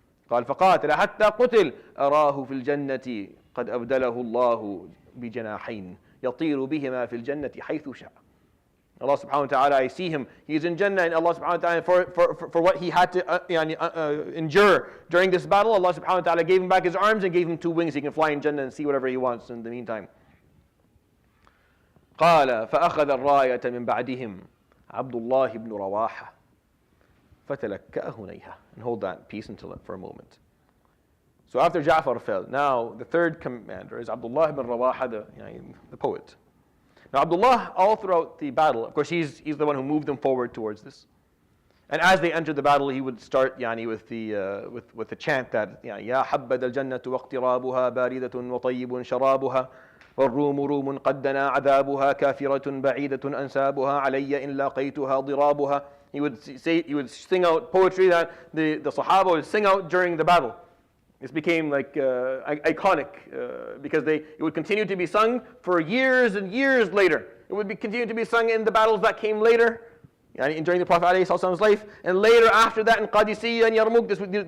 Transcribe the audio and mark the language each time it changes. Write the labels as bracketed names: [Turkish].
[Arabic] قال فقاتل حتى قتل أراه في الجنة قد أبدله الله بجناحين يطير بهما في الجنة حيث شاء. [English] Allah subhanahu wa ta'ala, I see him, he's in Jannah, and Allah subhanahu wa ta'ala, for what he had to endure during this battle, Allah subhanahu wa ta'ala gave him back his arms and gave him 2 wings. He can fly in Jannah and see whatever he wants in the meantime. [Arabic] قال فأخذ الراية من بعدهم عبد الله بن رواحة فتلكأه نيها. [English] And hold that piece for a moment. So after Ja'far fell, now the 3rd commander is Abdullah ibn Rawaha, the poet. Now Abdullah, all throughout the battle, of course he's the one who moved them forward towards this. And as they entered the battle, he would start with the chant that [Arabic] يا حبذا الجنة واقترابها باردة وطيب شرابها والروم روم قد دنا عذابها كافرة بعيدة أنسابها علي إن لاقيتها ضرابها. [English] He would sing out poetry that the Sahaba would sing out during the battle. This became iconic because it would continue to be sung for years and years later. It would continue to be sung in the battles that came later, during the Prophet ﷺ's life, and later after that in Qadisiyya and Yarmouk.